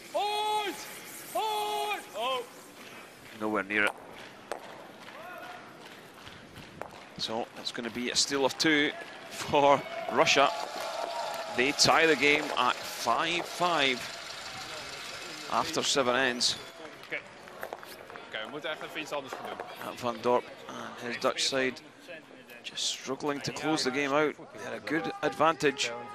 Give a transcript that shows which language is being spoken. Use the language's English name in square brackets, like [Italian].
[English] Hard! Hard! Oh! Nowhere near it. So it's going to be a steal of 2 for Russia. They tie the game at 5-5 after 7 ends. [Dutch] Oké, we moeten echt even iets anders gaan doen. [English] Van Dorp and his Dutch side just struggling to close the game out. They had a good advantage.